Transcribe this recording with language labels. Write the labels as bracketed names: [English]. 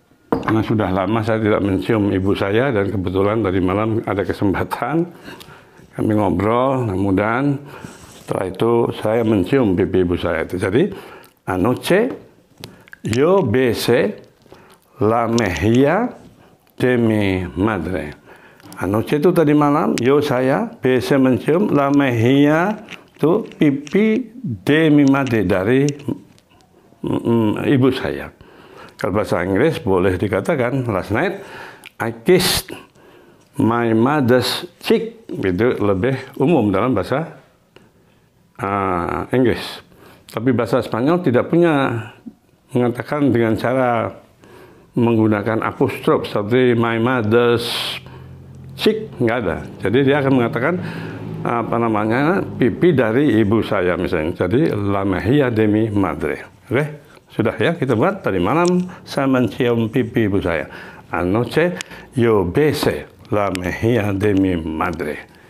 [Indonesian] Karena sudah lama saya tidak mencium ibu saya, dan kebetulan tadi malam ada kesempatan kami ngobrol, mudah-mudahan setelah itu saya mencium pipi ibu saya itu. [Spanish] Jadi anoche yo besé la mejilla de mi madre. [Indonesian] Anoche itu tadi malam, yo saya biasa mencium [Spanish] la mejilla [Indonesian] itu pipi [Spanish] de mi madre, [Indonesian] dari ibu saya. Kalau bahasa Inggris boleh dikatakan [English] last night I kissed my mother's cheek. [Indonesian] Itu lebih umum dalam bahasa Inggris. Tapi bahasa Spanyol tidak punya mengatakan dengan cara menggunakan apostrof seperti [English] my mother's cheek, [Indonesian] nggak ada. Jadi dia akan mengatakan apa namanya, pipi dari ibu saya misalnya. Jadi [Spanish] la mejilla de mi madre. [Indonesian] Oke, sudah ya kita buat. Tadi malam saya mencium pipi ibu saya. [Spanish] Anoche yo besé la mejilla de mi madre.